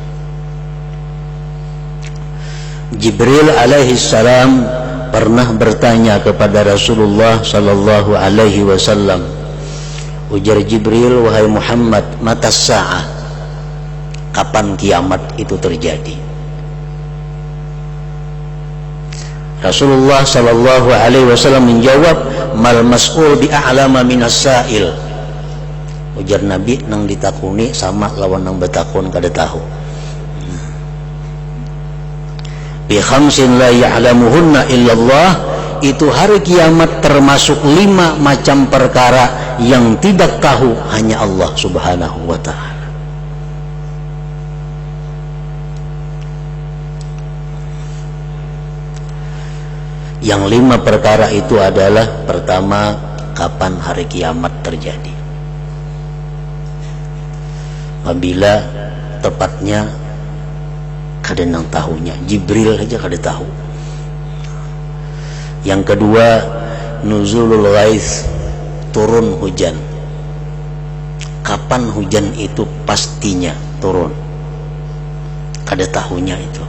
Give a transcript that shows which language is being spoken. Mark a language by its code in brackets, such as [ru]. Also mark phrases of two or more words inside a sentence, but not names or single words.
[id] Jibril [ar] عليه السلام [id] pernah bertanya kepada Rasulullah [ar] صلى الله عليه وسلم. [id] Ujar Jibril, wahai Muhammad, [ar] متى الساعة, [id] kapan kiamat itu terjadi? [ar] رسول الله صلى الله عليه وسلم menjawab, ما المسؤول بأعلم من السائل. [bjn] Ujar Nabi, nang ditakuni sama lawan nang betakun kada tahu. [ar] بخمس لا يعلمهن إلا الله, [id] itu hari kiamat termasuk 5 macam perkara yang tidak tahu hanya Allah [ar] سبحانه وتعالى. [id] Yang 5 perkara itu adalah, pertama, kapan hari kiamat terjadi. [bjn] Apabila tepatnya kada nang tahunya, Jibril aja kada tahu. [id] Yang kedua, [ar] نزول الغيث, [id] turun hujan. [bjn] Kapan hujan itu pastinya turun, kada tahunya itu.